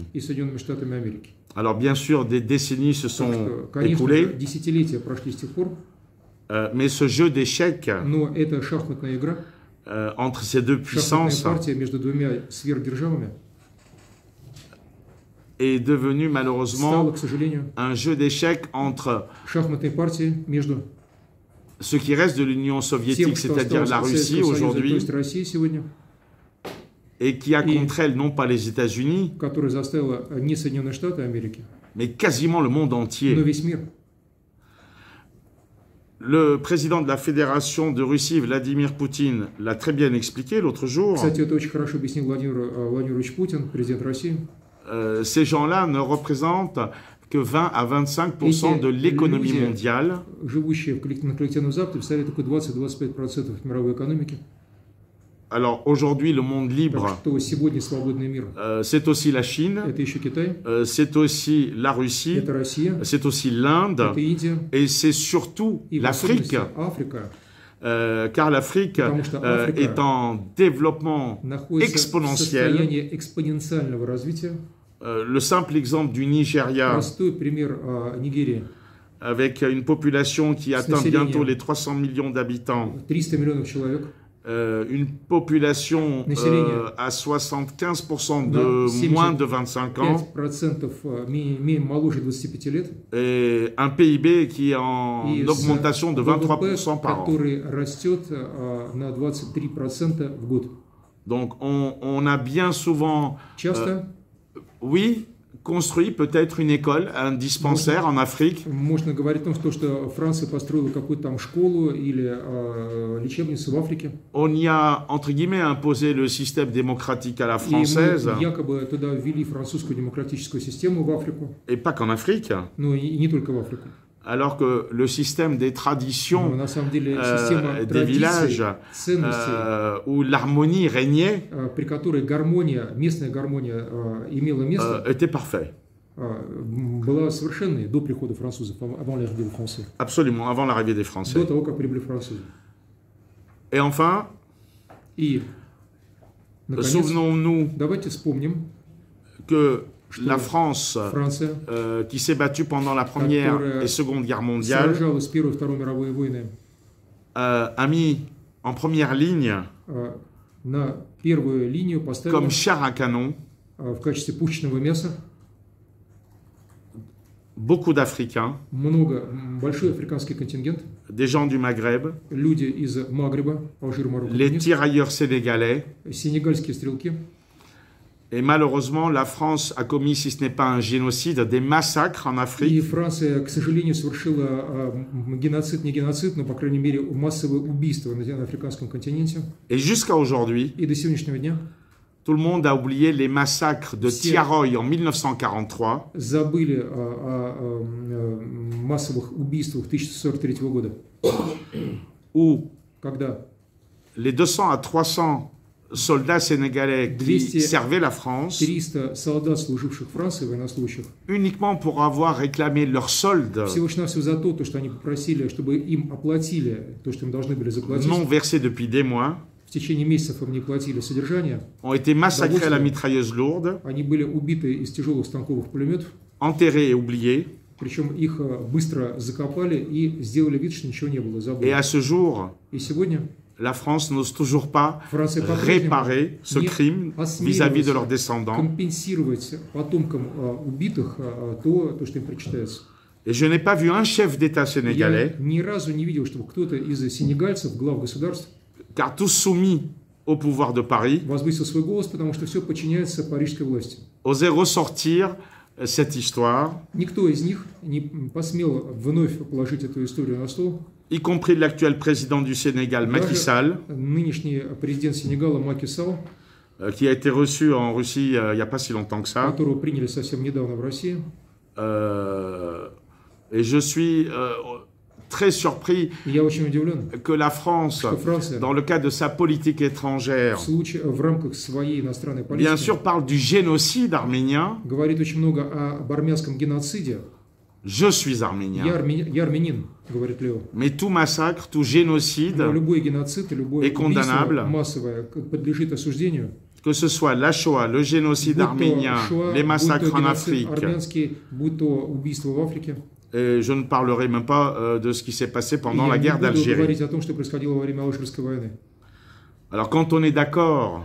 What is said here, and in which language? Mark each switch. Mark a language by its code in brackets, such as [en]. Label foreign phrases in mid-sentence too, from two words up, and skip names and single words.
[fr] Alors bien sûr, des décennies se sont écoulées, mais ce jeu d'échecs entre ces deux puissances est devenu malheureusement un jeu d'échecs entre ce qui reste de l'Union soviétique, c'est-à-dire la Russie aujourd'hui, et qui a contre elle non pas les États-Unis, [ru] которая заставила не Соединенные Штаты Америки, [fr] mais quasiment le monde [ru] но [fr] entier. [ru] весь мир. [fr] Le président de la Fédération de Russie, Vladimir Poutine, l'a très bien expliqué l'autre jour. [ru] Кстати, это очень хорошо объяснил Владимир Владимирович Путин, президент России. [fr] Ces gens-là ne représentent que 20 à 25% de l'économie mondiale. [ru] Живущие на коллективном Западе, представляют только 20-25% мировой экономики. [fr] Alors aujourd'hui, le monde libre, [ru] Так что сегодня свободный мир [fr] c'est aussi la Chine, [ru] это еще Китай, [fr] c'est aussi la Russie, [ru] это Россия, [fr] c'est aussi l'Inde, [ru] это Индия [fr] et c'est surtout [ru] и в [fr] l'Afrique, [ru] особенности Африка, [fr] car l'Afrique [ru] Потому что Африка [fr] est en développement [ru] находится в [fr] exponentiel. [ru] состоянии экспоненциального развития. [fr] Le simple exemple du Nigeria, [ru] Простой пример Нигерии. [fr] avec une population qui atteint [ru] населением. [fr] bientôt les 300 millions d'habitants, [ru] 300 миллионов человек. [fr] une population à 75% de moins de 25 ans, [ru] 5% моложе 25 лет. [fr] et un PIB qui est en [ru] И [fr] augmentation de 23% par an. [ru] который rастет на 23% в год. [fr] Donc on a bien souvent, [ru] Часто [fr] oui, construit peut-être une école, un dispensaire en Afrique. [ru] можно говорить о том, что Франция построила какую-то там школу или лечебницу в Африке. [fr] On y a, entre guillemets, imposé le système démocratique à la [ru] И мы [fr] française, [ru] якобы туда ввели французскую демократическую систему в Африку, [fr] et pas qu'en Afrique, [ru] но и не только в Африку. [fr] alors que le système des [ru] Но [fr] traditions, [ru] на самом деле система [fr] des villages, [ru] традиций, ценностей, [fr] où l'harmonie régnait, [ru] при которой гармония, местная гармония имела место, [fr] était parfait. [ru] была совершенной до прихода французов, [fr] avant l'arrivée des Français, Absolument, avant l'arrivée des Français. [ru] до того, как прибыли французы. [fr] Et enfin, [ru] И, наконец, [fr] souvenons-nous [ru] давайте вспомним, [fr] que [ru] что [fr] la France, [ru] Франция [fr] qui s'est battue pendant la Première [ru] Которая [fr] et Seconde Guerre mondiale, [ru] сражалась в Первую и Вторую мировые войны [fr] a mis en première ligne, [ru] на первую линию, поставила [fr] comme char à canon, [ru] в качестве пушечного мяса [fr] beaucoup d'Africains, [ru] большой африканский контингент, [fr] des gens du Maghreb, [ru] люди из Магреба, Алжир, Марокко, [fr] les [ru] Тунис, [fr] tirailleurs sénégalais. [ru] сенегальские стрелки. [fr] Et malheureusement, la France a commis, si ce n'est pas un génocide, des massacres en [ru] И [fr] Afrique. [ru] Франция, к сожалению, совершила геноцид, не геноцид, но, по крайней мере, массовые убийства на африканском континенте. [fr] Et jusqu'à aujourd'hui, [ru] И до сегодняшнего дня [fr] tout le monde a oublié les massacres de Tiaroy en 1943, [ru] забыли о массовых убийствах 1943 года, [fr] où [ru] когда [fr] les 200 à 300 soldats sénégalais qui [ru] 200 [fr] servaient la France, [ru] 300 солдат, служивших Франции, военнослужащих, [fr] uniquement pour avoir réclamé leur solde [ru] всего-навсего за то, что они попросили, чтобы им оплатили то, что им должны были заплатить. [fr] non versés depuis des mois, [ru] В течение месяцев им не платили содержание. [fr] ont été massacrés à la mitrailleuse lourde, [ru] Они были убиты из тяжелых станковых пулеметов, [fr] enterrés et oubliés. [ru] причем их быстро закопали и сделали вид, что ничего не было, [fr] Et [ru] забыли. [fr] à ce jour, [ru] И сегодня [fr] la France n'ose toujours pas [ru] Франция по-прежнему [fr] réparer ce [ru] не [fr] crime vis-à-vis de leurs [ru] осмеливается [fr] descendants. [ru] компенсировать потомкам убитых то, что им причитается. [fr] Et je n'ai pas vu un chef d'État [ru] Я [fr] sénégalais, [ru] ни разу не видел, чтобы кто-то из сенегальцев, глав государств, [fr] car tous soumis au pouvoir de Paris, [ru] возвысил свой голос, потому что все подчиняется парижской власти. [fr] osait ressortir cette histoire, [ru] Никто из них не посмел вновь положить эту историю на стол. [fr] y compris l'actuel président du Sénégal, Macky Sall, [ru] Нынешний президент Сенегала Маки Салл, [fr] qui a été reçu en Russie il n'y a pas si longtemps que ça. [ru] которого приняли совсем недавно в России. [fr] Et je suis très surpris [ru] И я очень удивлен, [fr] que la France, [ru] что Франция [fr] dans le cadre de sa politique étrangère, [ru] в рамках своей иностранной [fr] bien [ru] политики [fr] sûr parle du génocide arménien. [ru] говорит очень много об армянском геноциде. [fr] Je suis [ru] Я [fr] arménien. [ru] армянин, говорит Лео. [fr] Mais tout massacre, tout génocide, [ru] Но любой геноцид и любое [fr] est condamnable. [ru] убийство массовое подлежит осуждению. [fr] que ce soit la Shoah, le génocide arménien, les massacres en Afrique, [ru] армянский, будь то убийство в Африке. [fr] et je ne parlerai même pas de ce qui s'est passé pendant [ru] Я [fr] la [ru] не [fr] guerre [ru] буду [fr] d'Algérie. [ru] говорить о том, что происходило во время Алжирской войны. [fr] Alors quand on est d'accord,